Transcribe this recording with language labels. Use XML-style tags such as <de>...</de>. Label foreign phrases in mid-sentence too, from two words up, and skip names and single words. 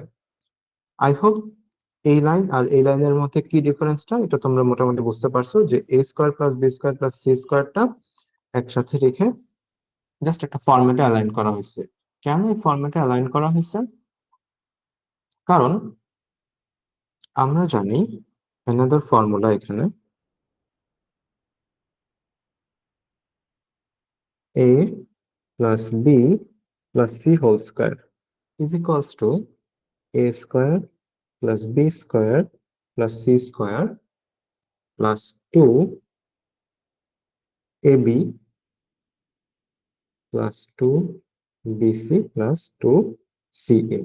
<en>I hope</en> <bn>এই লাইন আর এই লাইনের মধ্যে কি ডিফারেন্সটা এটা তোমরা মোটামুটি বুঝতে পারছো, যে</bn> <en>a square plus b square plus c squareটা</en> <bn>একসাথে রেখে জাস্ট একটা ফরম্যাটে অ্যালাইন করা হয়েছে। কেন এই ফরম্যাটে অ্যালাইন করা হয়েছে? কারণ আমরা জানি</bn> <en>another formula</en> <bn>এখানে a</bn> <en>plus b plus c whole square is equals to a square plus b square plus c square plus 2ab plus 2bc plus 2ca।</en>